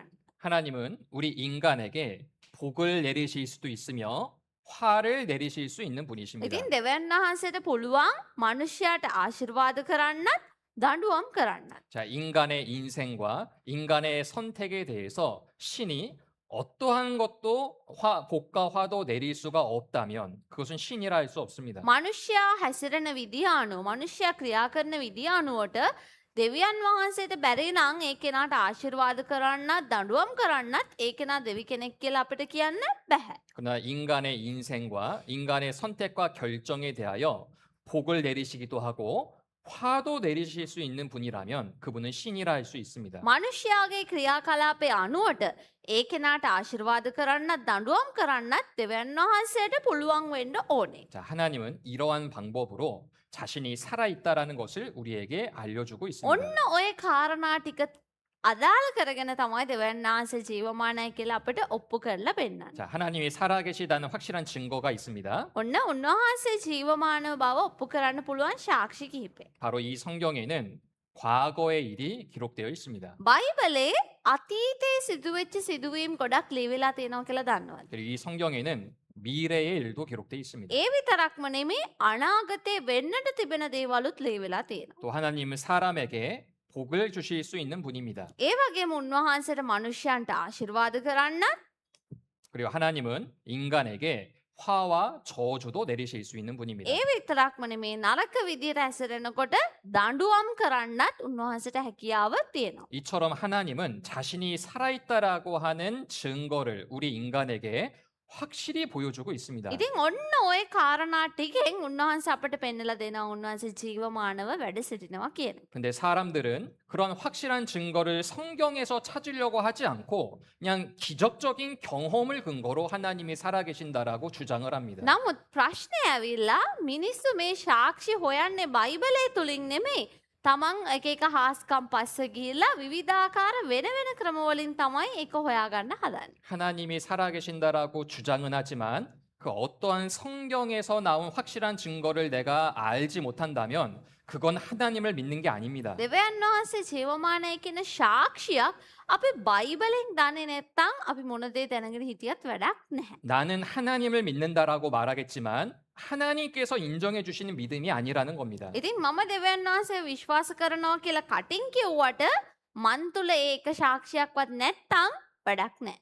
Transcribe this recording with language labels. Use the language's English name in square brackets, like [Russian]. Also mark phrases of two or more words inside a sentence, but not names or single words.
[Korean] 하나님은 우리 인간에게 복을 내리실 수도 있으며 화를 내리실 수 있는 분이십니다. [Sinhala] ඉතින් දෙවියන් වහන්සේට පුළුවන් මනුෂ්‍යයාට ආශිර්වාද කරන්නත් දඬුවම් කරන්නත්. [Korean] 자, 인간의 인생과 인간의 선택에 대해서 신이 어떠한 것도 복과 화도 내릴 수가 없다면 그것은 신이라 할 수 없습니다. [Sinhala] මනුෂ්‍යයා හැසිරෙන විදිහ අනුව මනුෂ්‍යයා ක්‍රියා කරන විදිහ අනුවට දෙවියන් වහන්සේට බැරි නම් ඒ කෙනාට ආශිර්වාද කරන්නත් දඬුවම් කරන්නත් ඒ කෙනා දෙවි කෙනෙක් කියලා අපිට කියන්න බැහැ. [Korean] 그러나 인간의 인생과 인간의 선택과 결정에 대하여 복을 내리시기도 하고 화도 내리실 수 있는 분이라면 그분은 신이라 할 수 있습니다. [Sinhala] මනුෂ්‍යයාගේ ක්‍රියාකලාපය අනුවට ඒ කෙනාට ආශිර්වාද කරන්නත් දඬුවම් කරන්නත් දෙවියන් වහන්සේට පුළුවන් වෙන්න ඕනේ. [Korean] 자, 하나님은 이러한 방법으로 자신이 살아있다라는 것을 우리에게 알려주고 있습니다. [Sinhala] ඔන්න ඔය කාරණා ටික අදාළ කරගෙන තමයි දෙවියන් වහන්සේ ජීවමානයි කියලා අපිට ඔප්පු කරලා පෙන්නන්නේ. [Korean] 자, 하나님이 살아계시다는 확실한 증거가 있습니다. [Sinhala] ඔන්න උන්වහන්සේ ජීවමානව බව ඔප්පු කරන්න පුළුවන් සාක්ෂි කිහිපයක්. [Korean] 바로 이 성경에는 과거의 일이 기록되어 있습니다. [Sinhala] බයිබලේ අතීතයේ සිදුවෙච්ච සිදුවීම් ගොඩක් ලියවිලා තියෙනවා කියලා දන්නවද? [Korean] 그리고 이 성경에는 미래의 일도 기록되어 있습니다. [Sinhala] ඒ විතරක්ම නෙමේ අනාගතේ වෙන්නට තිබෙන දේවලුත් ලියවිලා තියෙනවා. [Korean] 또 하나님은 사람에게 복을 주실 수 있는 분입니다. [Sinhala] ඒ වගේම උන්වහන්සේට මනුෂ්‍යයන්ට ආශිර්වාද කරන්න [Korean] 그리고 하나님은 인간에게 화와 저주도 내리실 수 있는 분입니다. [Sinhala] ඒ විතරක්ම නෙමේ නරක විදියට හැසිරෙනකොට දඬුවම් කරන්නත් උන්වහන්සේට හැකියාව තියෙනවා. [Korean] 이처럼 하나님은 자신이 살아있다라고 하는 증거를 우리 인간에게 확실히 보여주고 있습니다. [Sinhala] ඉතින් ඔන්න ওই කාරණා ටිකෙන් උන්වහන්සේ අපට පෙන්නලා දෙනවා උන්වහන්සේ ජීවමානව වැඩ සිටිනවා කියන. [Korean] 근데 사람들은 그런 확실한 증거를 성경에서 찾으려고 하지 않고 그냥 기적적인 경험을 근거로 하나님이 살아계신다라고 주장을 합니다. [Sinhala] නමුත් ප්‍රශ්නය ඇවිල්ලා මිනිස්සු මේ සාක්ෂි හොයන්නේ බයිබලය තුලින් නෙමෙයි. තමන් එක එක හාස්කම් පස්ස ගිහිල්ලා විවිධාකාර වෙන වෙන ක්‍රමවලින් තමයි ඒක හොයාගන්න හදන්නේ. [Korean] 하나님이 살아계신다라고 주장은 하지만 그 어떠한 성경에서 나온 확실한 증거를 내가 알지 못한다면 그건 하나님을 믿는 게 아닙니다. [Sinhala] දෙවියන් වහන්සේ ජීවමානයි කියන සාක්ෂියක් අපි බයිබලෙන් දන්නේ නැත්නම් අපි මොන දේ දැනගෙන හිටියත් වැඩක් නැහැ. [Korean] 나는 하나님을 믿는다라고 말하겠지만 하나님께서 인정해 주시는 믿음이 아니라는 겁니다. [Sinhala] ඉතින් මම දෙවියන් වහන්සේ විශ්වාස කරනවා කියලා කටින් කිව්වට මන් තුල ඒක සාක්ෂියක්වත් නැත්නම් වැඩක් නැහැ.